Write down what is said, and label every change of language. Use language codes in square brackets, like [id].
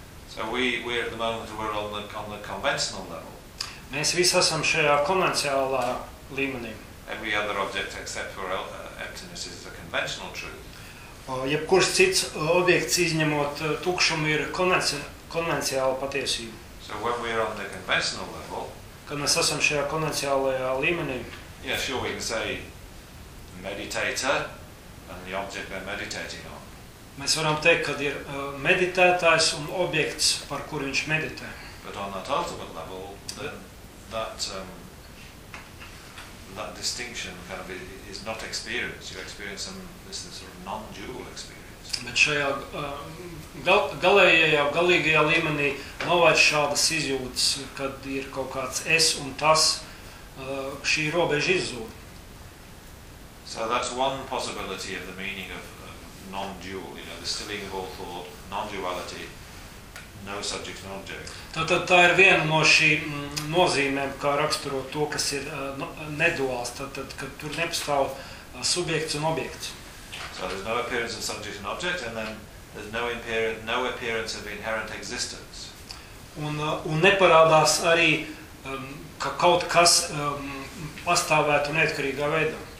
[en] So we at the moment we're on the conventional level. [lv] Mēs visi esam šajā konvencionālā līmenī. [en] Every other object except for emptiness is a conventional truth. [lv] Jebkurš cits objekts izņemot tūkšumu ir konvencionāla patiesība. [en] So when we are on the conventional level, [lv] kad mēs esam šajā konvencionālajā līmenī, [en] yeah, sure, we can say meditator and the object they're meditating on. [lv] Mēs varam teikt, kad ir meditētājs un objekts, par kuru viņš meditē. [en] But on that ultimate level, then that that distinction kind of is not experience. You experience some this is sort of non-dual experience. [lv] Bet šajā galējajā, galīgajā līmenī nav vairs šādas izjūtas, kad ir kaut kāds es un tas, šī robeža izzūd. [en] So that's one possibility of the meaning of non-dual, you know, the stilling of all thought, non-duality, no subject, no object. [lv] Tā ir viena no šī nozīmēm, kā raksturo to, kas ir neduāls, tad, kad tur nepastāv subjekts un objekts. [en] So there's no appearance of subject and object, and then there's no appearance of inherent existence. [lv] Un neparādās arī, ka kaut kas pastāvētu neatkarīgā veidā.